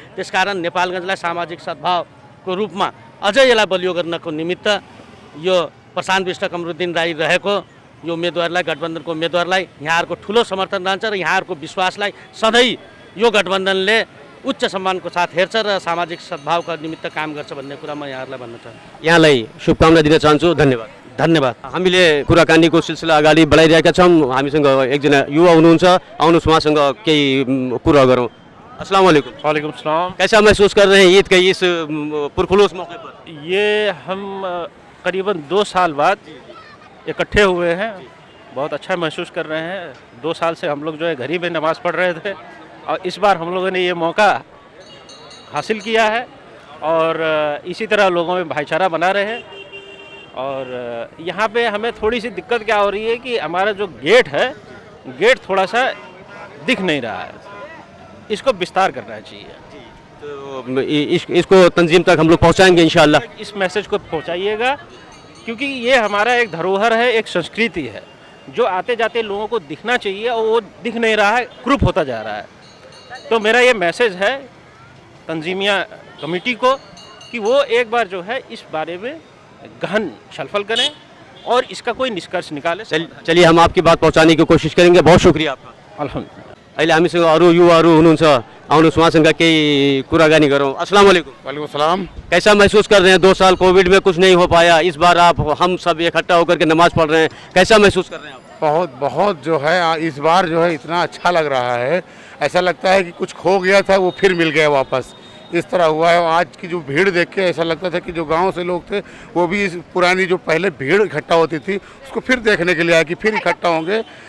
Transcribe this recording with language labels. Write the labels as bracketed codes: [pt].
[ne] त्यसकारण नेपालगञ्जलाई सामाजिक सद्भावको रूपमा अझै यसलाई बलियो गर्नको निमित्त यो प्रशान्त विष्ट कमरुद्दिन राई रहेको यो उम्मेदवारलाई, गठबन्धनको उम्मेदवारलाई यहाँहरूको ठुलो समर्थन रहन्छ र यहाँहरूको विश्वासलाई सधैँ यो गठबन्धनले उच्च सम्मानको साथ हेर्छ र सामाजिक सद्भावका निमित्त काम गर्छ भन्ने कुरा म यहाँहरूलाई भन्न चाहन्छु। यहाँलाई शुभकामना दिन चाहन्छु। धन्यवाद। हामीले कुराकानीको सिलसिला अगाडि बढाइरहेका छौँ। हामीसँग एकजना युवा हुनुहुन्छ, आउनुहोस् उहाँसँग केही कुरा गरौँ। [hi] अस्सलाम वालेकुम। वालेकुम सलाम। कैसा महसूस कर रहे हैं ईद के इस पुरखुलूस मौके पर? ये हम करीबन 2 साल बाद इकट्ठे हुए हैं, बहुत अच्छा महसूस कर रहे हैं। 2 साल से हम लोग जो है घर ही में नमाज़ पढ़ रहे थे और इस बार हम लोगों ने ये मौका हासिल किया है और इसी तरह लोगों में भाईचारा बना रहे हैं। और यहाँ पे हमें थोड़ी सी दिक्कत क्या हो रही है कि हमारा जो गेट है, गेट थोड़ा सा दिख नहीं रहा है। इसको विस्तार करना चाहिए। तो इसको तंजीम तक हम लोग पहुँचाएंगे इंशाल्लाह। इस मैसेज को पहुंचाइएगा, क्योंकि ये हमारा एक धरोहर है, एक संस्कृति है जो आते जाते लोगों को दिखना चाहिए और वो दिख नहीं रहा है, क्रूप होता जा रहा है। तो मेरा ये मैसेज है तंजीमिया कमेटी को कि वो एक बार जो है इस बारे में गहन छलफल करें और इसका कोई निष्कर्ष निकाले। चलिए हम आपकी बात पहुँचाने की कोशिश करेंगे। बहुत शुक्रिया आपका। अल्हम्दुलिल्लाह। [ne] अहिले हामीसँग अरू युवाहरू हुनुहुन्छ, आउनुहोस् उहाँसँग केही कुराकानी गरौँ। [hi] अस्सलाम वालेकुम। वालेकुम सलाम। कैसा महसूस कर रहे हैं? 2 साल कोविड में कुछ नहीं हो पाया, इस बार आप हम सब इकट्ठा होकर के नमाज पढ़ रहे हैं, कैसा महसूस कर रहे हैं आप? बहुत बहुत जो है इस बार जो है इतना अच्छा लग रहा है, ऐसा लगता है कि कुछ खो गया था वो फिर मिल गया वापस, इस तरह हुआ है। आज की जो भीड़ देख के ऐसा लगता था कि जो गांव से लोग थे वो भी इस पुरानी जो पहले भीड़ इकट्ठा होती थी उसको फिर देखने के लिए आए कि फिर इकट्ठा होंगे।